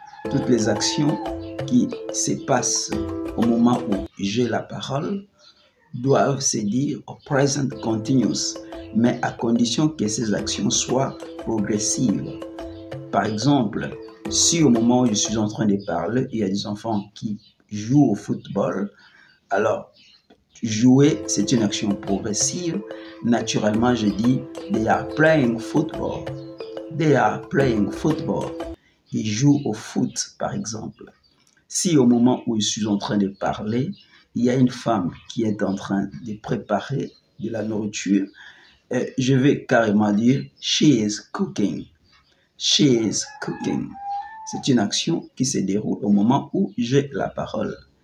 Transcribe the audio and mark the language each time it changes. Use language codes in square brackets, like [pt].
[fr] Toutes les actions qui se passent au moment où j'ai la parole doivent se dire au present continuous, mais à condition que ces actions soient progressives. Par exemple, si au moment où je suis en train de parler, il y a des enfants qui jouent au football, alors jouer, c'est une action progressive. [en] Naturellement, je dis they are playing football. They are playing football. [fr] Ils jouent au foot, par exemple. Si au moment où je suis en train de parler, il y a une femme qui est en train de préparer de la nourriture, je vais carrément dire [en] she is cooking. She is cooking. [fr] C'est une action qui se déroule au moment où j'ai la parole.